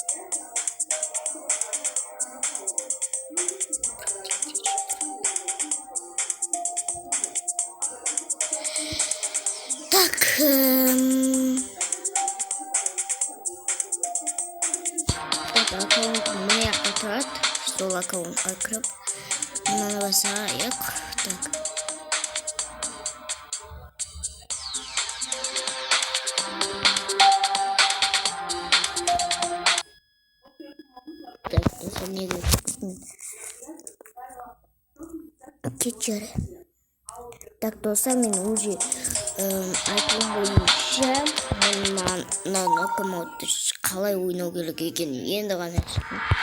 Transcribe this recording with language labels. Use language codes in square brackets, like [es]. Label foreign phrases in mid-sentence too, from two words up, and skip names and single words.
[kk] Так, аккаунт мына жақта тұрады. Сол аккаунтқа кіріп мынаны басайық. [ru] Так. Так, это не кечер. [kk] Так, достар, мен уже айтқан бойынша мына нокаутты қалай ойнау керек екенін енді ғана түсіндім.